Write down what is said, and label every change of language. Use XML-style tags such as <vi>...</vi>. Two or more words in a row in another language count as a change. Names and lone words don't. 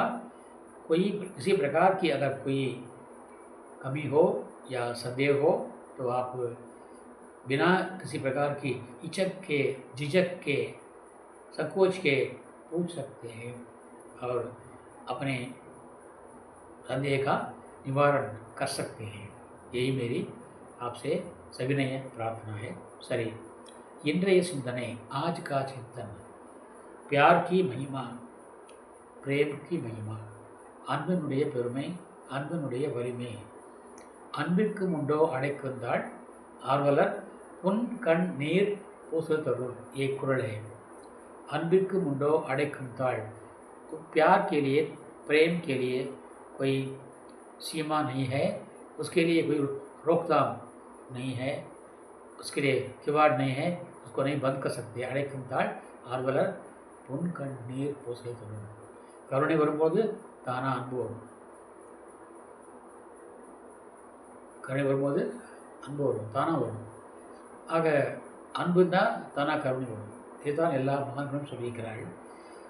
<hi>कोई किसी प्रकार की अगर कोई कमी हो या संदेह हो तो आप बिना किसी प्रकार की हिचक के, झिझक के, संकोच के पूछ सकते हैं और अपने संदेह का निवारण कर सकते हैं। यही मेरी आपसे सविनय प्रार्थना है। सरी इंद्रिय चिंतने, आज का चिंतन, प्यार की महिमा, प्रेम की महिमा,</hi> <ta>அன்பினுடைய பெருமை, அன்பினுடைய வலிமை, அன்பிற்கு முண்டோ அடைக்குந்தாள் ஆர்வலர் உன் கண் நீர் பூசுதருள்,</ta> <hi>ये कुरल है।</hi> <ta>அன்பிற்கும் உண்டோ அடைக்கும் தாழ்,</ta> <hi>प्यार के लिए, प्रेम के लिए कोई सीमा नहीं है, उसके लिए कोई रोकथाम नहीं है, उसके लिए किवाड़ नहीं है, उसको नहीं बंद कर सकते।</hi> <ta>அடைக்கும் தாழ் ஆர்வலர் உன் கண் நீர் பூசை தரும், கருணை வரும்போது தானா அன்பு வரும், கருணை வரும்போது அன்பு வரும், தானாக வரும். ஆக அன்பு தான் தானாக கருணை வரும். இதுதான் எல்லா மகான்களும் சொல்லியிருக்கிறார்கள்.</ta>